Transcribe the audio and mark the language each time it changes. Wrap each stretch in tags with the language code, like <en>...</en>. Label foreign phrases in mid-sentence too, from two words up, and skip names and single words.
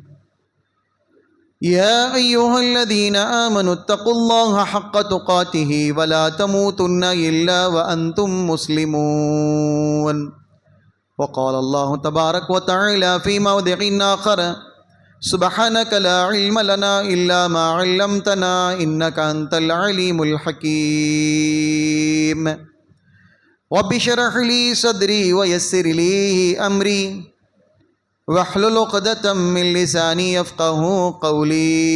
<ar>يا أيها الذين آمنوا اتقوا الله حق تقاته ولا تموتن إلا وأنتم مسلمون. وقال الله تبارك وتعالى في موضع آخر سبحانك لا علم لنا إلا ما علمتنا إنك أنت العليم الحكيم. رب اشرح لي صدري ويسر لي أمري واحلل عقدة من لساني يفقهوا قولي.</ar>